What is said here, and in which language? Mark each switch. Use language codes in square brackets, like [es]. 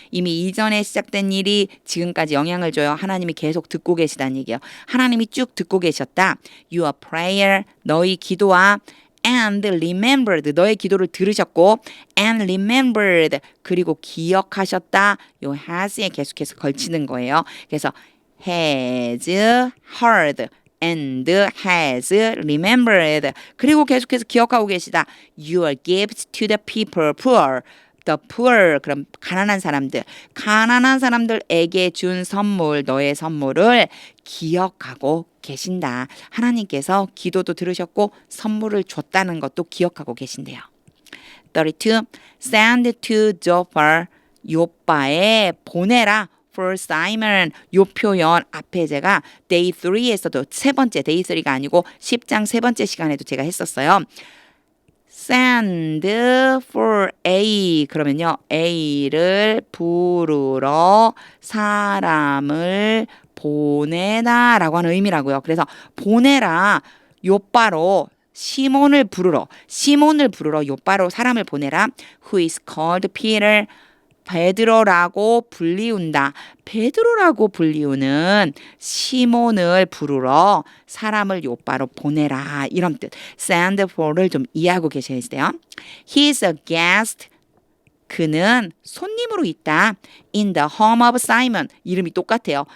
[ko] 이미 이전에 시작된 일이 지금까지 영향을 줘요. 하나님이 계속 듣고 계시다는 얘기예요. 하나님이 쭉 듣고 계셨다. [en] Your prayer, [ko] 너희 기도와 [en] and remembered, [ko] 너의 기도를 들으셨고 and remembered, 그리고 기억하셨다. 요 has에 계속해서 걸치는 거예요. 그래서 [en] has heard and has remembered. [ko] 그리고 계속해서 기억하고 계시다. [en] Your gifts to the people poor. The poor [ko] 그럼 가난한 사람들에게 준 선물 너의 선물을 기억하고 계신다. 하나님께서 기도도 들으셨고 선물을 줬다는 것도 기억하고 계신대요. 32. [en] Send to Joppa [ko] 요빠에 보내라. For Simon 요 표현 앞에 제가 [en] day 3 [ko] 에서도 세 번째 day 3가 아니고 10장 세 번째 시간에도 제가 했었어요. [en] Send for A [ko] 그러면요 A를 부르러 사람을 보내다 라고 하는 의미라고요. 그래서 보내라 요빠로 시몬을 부르러 요빠로 사람을 보내라. [en] Who is called Peter [ko] 베드로라고 불리운다. 베드로라고 불리우는 시몬을 부르러 사람을 요빠로 보내라. 이런 뜻. Send for를 좀 이해하고 계셔야 돼요. [en] He is a guest. [ko] 그는 손님으로 있다. [en] In the home of Simon. [ko] 이름이 똑같아요.